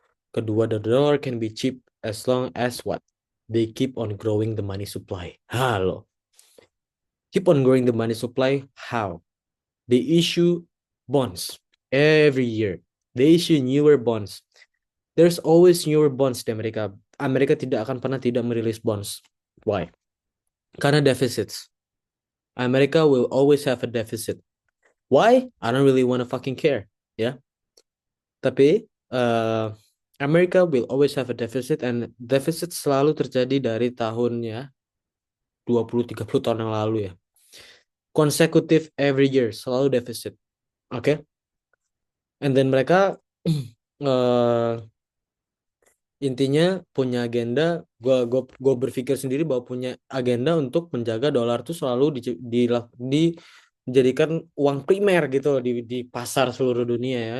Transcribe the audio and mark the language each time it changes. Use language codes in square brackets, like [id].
[id] Kedua, [en] the dollar can be cheap as long as what? They keep on growing the money supply. [id] Halo. [en] Keep on growing the money supply. How? They issue bonds every year. They issue newer bonds. There's always newer bonds [id] di Amerika. Amerika tidak akan pernah tidak merilis bonds. [en] Why? [id] Karena [en] deficits. America will always have a deficit. Why? I don't really want to fucking care. [id] Ya. Tapi [en] America will always have a deficit, and deficit [id] selalu terjadi dari tahunnya 20-30 tahun yang lalu ya. [en] Consecutive every year, [id] selalu [en] deficit. Oke? Okay? And then [id] mereka intinya punya agenda, gue berpikir sendiri bahwa punya agenda untuk menjaga dolar tuh selalu dijadikan uang primer gitu loh di pasar seluruh dunia ya.